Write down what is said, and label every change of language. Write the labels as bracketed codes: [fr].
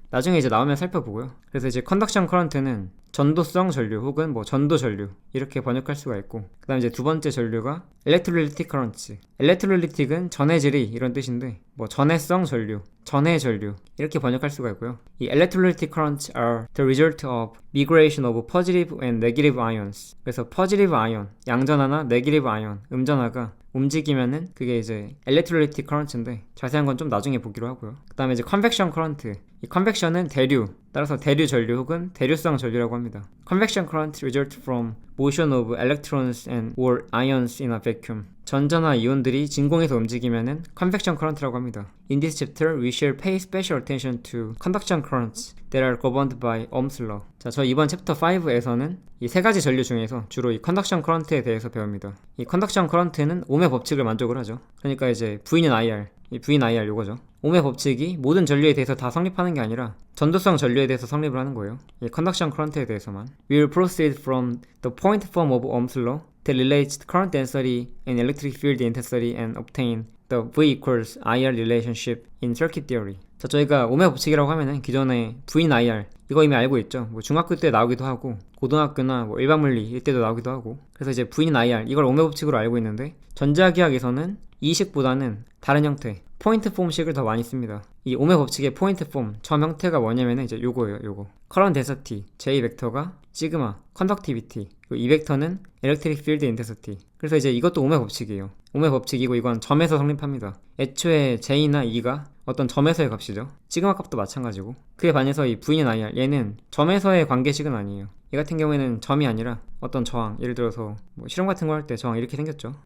[ko] 나중에 이제 나오면 살펴보고요. 그래서 이제 컨덕션 커런트는 전도성 전류 혹은 뭐 전도 전류, 이렇게 번역할 수가 있고, 그 다음 이제 두 번째 전류가 electrolytic currents. electrolytic은 전해질이 이런 뜻인데, 뭐 전해성 전류, 전해 전류, 이렇게 번역할 수가 있고요. [en] 이 electrolytic currents are the result of migration of positive and negative ions. [ko] 그래서 positive ion, 양전하나 negative ion, 음전하가 움직이면은 그게 이제 electrolytic current인데 자세한 건 좀 나중에 보기로 하고요. 그 다음에 이제 convection current. 이 convection은 대류, 따라서 대류 전류 혹은 대류성 전류라고 합니다. [en] Convection current results from motion of electrons and or ions in a vacuum. [ko] 전자나 이온들이 진공에서 움직이면은 convection current라고 합니다. [en] In this chapter, we shall pay special attention to conduction currents that are governed by Ohm's law. [ko] 자, 저 이번 챕터 5에서는 이 세 가지 전류 중에서 주로 이 conduction current에 대해서 배웁니다. 이 conduction current는 옴의 법칙을 만족을 하죠. 그러니까 이제 V는 IR, 이 V는 IR 요거죠. 옴의 법칙이 모든 전류에 대해서 다 성립하는 게 아니라 전도성 전류에 대해서 성립을 하는 거예요. 이 conduction current에 대해서만. [en] We will proceed from the point form of Ohm's law that relates the current density and electric field intensity and obtain the V equals IR relationship in circuit theory. [ko] 자, 저희가 옴의 법칙이라고 하면은 기존에 V는 IR 이거 이미 알고 있죠. 뭐 중학교 때 나오기도 하고 고등학교나 뭐 일반물리 이때도 나오기도 하고 그래서 이제 V는 IR 이걸 옴의 법칙으로 알고 있는데 전자기학에서는 이 식보다는 다른 형태 포인트 폼식을 더 많이 씁니다. 이 옴의 법칙의 포인트 폼, 점 형태가 뭐냐면은 이제 요거예요, 요거. current density, J 벡터가 시그마, conductivity, 이 벡터는 electric field intensity. 그래서 이제 이것도 옴의 법칙이에요. 옴의 법칙이고 이건 점에서 성립합니다. 애초에 J나 E가 어떤 점에서의 값이죠. 시그마 값도 마찬가지고. 그에 반해서 이 V는 IR, 얘는 점에서의 관계식은 아니에요. 얘 같은 경우에는 점이 아니라 어떤 저항, 예를 들어서 뭐 실험 같은 거 할 때 저항 이렇게 생겼죠.